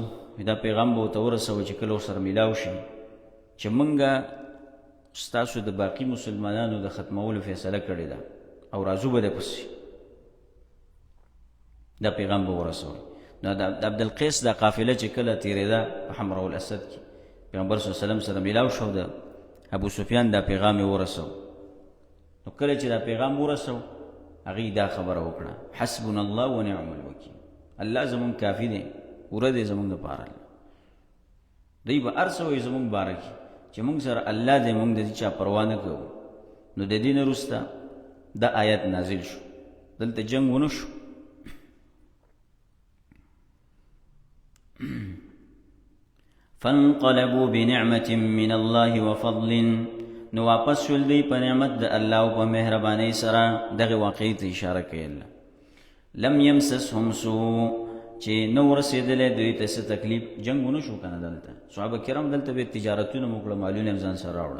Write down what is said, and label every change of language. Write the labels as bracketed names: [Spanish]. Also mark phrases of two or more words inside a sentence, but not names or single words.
[Pashto] دا پیغام به ورته ورسوئ چې کله ورسره میلاو شي چې موږ ستاسو د باقي مسلمانانو د ختمولو فیصله کړې ده او راځو به دپسې، دا پیغام به ورسوئ. نو د عبدالقیس دا قافله چې کله تېرېده په حمراء الاسد کې، پیغمبر [Arabic] صلی الله علیه وسلم [Pashto] سره میلاو شو، د ابو سفیان دا پیغام یې ورسو. نو کله چې دا پیغام ورسو، هغې دا خبره وکړه [Arabic] حسبنا الله ونعم الوکیل، [Pashto] الله زمونږ کافي دی، پوره دی زمونږ دپاره. دوی به هر څه وایي زمونږ باره کې چې مونږ سره الله دی، مونږ د دې چا پروا نه کوو. نو د دې نه وروسته دا آیت نازل شو، دلته جنګ ونه شو. [Arabic] فانقلبوا بنعمة من الله وفضل، [Pashto] نو واپس شول دی په نعمت د الله او په مهربانۍ سره. دغه واقعې ته اشاره کوي الله. [Arabic] لم یمسسهم سوء [Pashto] چې نو رسېدلی دوی ته څه تکلیف. جنګ ونه شو که نه دلته، صحابه کرام دلته به تجارتونه مو کړه، مالونه یې ځان سره راوړه.